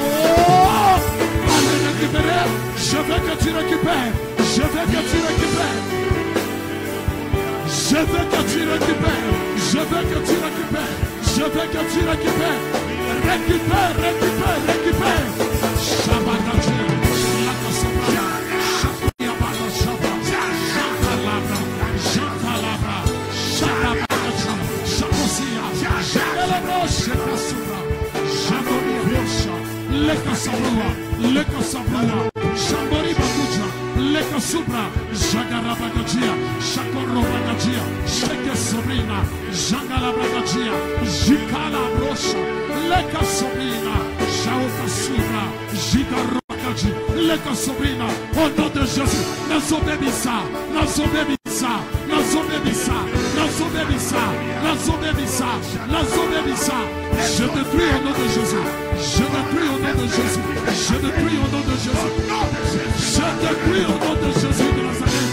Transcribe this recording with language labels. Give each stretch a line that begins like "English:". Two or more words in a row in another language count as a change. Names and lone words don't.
French: Oh, allez, récupérer. Je veux que tu récupères. Je veux que tu récupères. Je veux que tu récupères. Je veux que tu récupères. Je veux que tu récupères. Récupère, récupère, récupère. Shabbat. Leka sabrua, leka sabrua, shambori bakuja, leka subra, jagara bagajia, shakoro bagajia, sheke sobrina, jangala bagajia, jikala brosha, leka sobrina, shauka subra, jigaro bagaji, leka sobrina, au nom de Jésus, nazobebisa, nazobebisa, nazobebisa, nazobebisa, nazobebisa, nazobebisa, je détruis au nom de Jésus. Je détruis au nom de Jésus. Je détruis au nom de Jésus. Je détruis au nom de Jésus de Nazareth.